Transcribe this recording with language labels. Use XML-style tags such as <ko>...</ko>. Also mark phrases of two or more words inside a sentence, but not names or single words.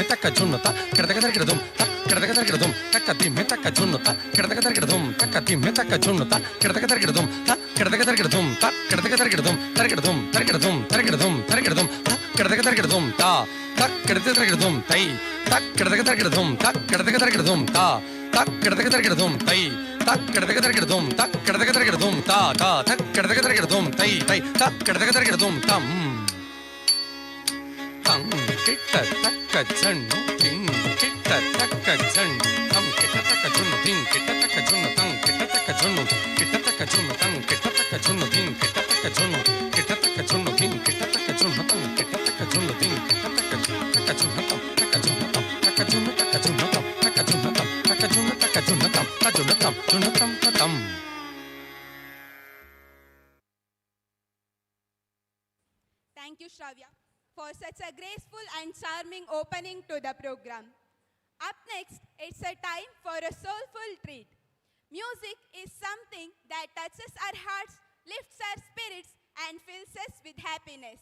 <en>ತಕ್ಕ ಜುಣ್ಣು ತಕ್ಕ ಕೆಡದಗ ತರಗಿಡ ಧುಮ್ ತಕ್ಕ ಕೆಡದಗ ತರಗಿಡ ಧುಮ್ ತಕ್ಕ ದಿಮ್ಮೆ ತಕ್ಕ ಜುಣ್ಣು ತಕ್ಕ ಕೆಡದಗ ತರಗಿಡ ಧುಮ್ ತಕ್ಕ ದಿಮ್ಮೆ ತಕ್ಕ ಜುಣ್ಣು ತಕ್ಕ ಕೆಡದಗ ತರಗಿಡ ಧುಮ್ ತಕ್ಕ ಕೆಡದಗ ತರಗಿಡ ಧುಮ್ ತಕ್ಕ ಕೆಡದಗ ತರಗಿಡ ಧುಮ್ ತರಗಿಡ ಧುಮ್ ತರಗಿಡ ಧುಮ್ ತರಗಿಡ ಧುಮ್ ತರಗಿಡ ಧುಮ್ ತಕ್ಕ ಕೆಡದಗ ತರಗಿಡ ಧುಮ್ ತಾ ತಕ್ಕ ಕೆಡದಗ ತರಗಿಡ ಧುಮ್ ತೈ తక్కడదగదరగడదుం తక్కడదగదరగడదుం తా తక్కడదగదరగడదుం తై తక్కడదగదరగడదుం తక్కడదగదరగడదుం తా తా తక్కడదగదరగడదుం తై తై తక్కడదగదరగడదుం తం తం కిట్ట తక్క జన్ను తిం కిట్ట తక్క జన్ను తం కిట్ట తక్క జున్ను తిం కిట్ట తక్క జున్ను తం కిట్ట తక్క జున్ను కిట్ట తక్క జున్ను తం కిట్ట తక్క జున్ను తిం కిట్ట తక్క జున్ను కిట్ట తక్క జున్ను తిం కిట్ట తక్క జున్ను తం కిట్ట తక్క జున్ను తిం కిట్ట తక్క జున్ను తం తక్క జున్ను తం తక్క జున్ను తక్క జున్ను తం తక్క జున్ను తం తక్క జున్ను తక్క జున్ను తం తక్క జున్ను తం జున్ను తం తం. Thank you, Shravya, for such a graceful and charming opening to the program. Up next, it's a time for a soulful treat. Music is something that touches our hearts, lifts our spirits, and fills us with happiness.</en>